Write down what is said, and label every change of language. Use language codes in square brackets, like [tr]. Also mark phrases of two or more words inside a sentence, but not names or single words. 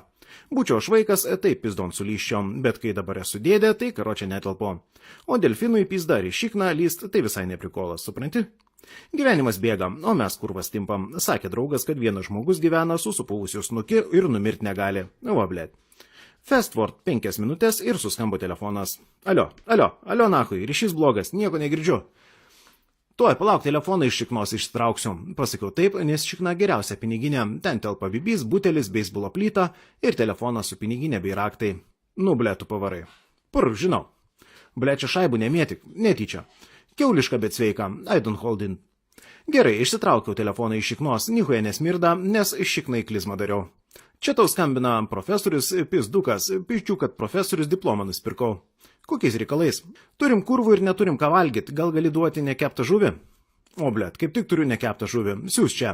[lt] Būčiau aš vaikas, taip pizdon sulyščiom, bet kai dabar esu dėdė, tai karočią netelpo. O delfinui pizda ir šikna lyst, tai visai neprikolas, supranti? Gyvenimas bėga, o mes kurvas timpam. Sakė draugas, kad vienas žmogus gyvena su supuvusiu snuki ir numirt negali. Va, blėt. [en] Fast forward [lt] 5 minutės ir suskambo telefonas. Alio, nahui, ryšys blogas, nieko negirdžiu. Tuoj, palauk, telefoną iš šiknos ištrauksiu. Pasakiau taip, nes šikna geriausia piniginė. Ten telpa bibys, butelis, beisbolo plyta ir telefonas su piniginė bei raktai. Blėt, tu pavarai. Žinau. Blėt, čia šaibų nemėtik, netyčia. Kiauliška, bet sveika, [en] I don't hold in. [lt] Gerai, išsitraukiau telefoną iš šiknos, nichuja nesmirda, nes šiknai klizmą dariau. Čia tau skambina profesorius pizdukas, piščiu, kad profesorius diplomą nusipirkau. Kokiais reikalais? Turim kurvų ir neturim ką valgyti, gal gali duoti nekeptą žuvį? O blėt, kaip tik turiu nekeptą žuvį, siūs čia.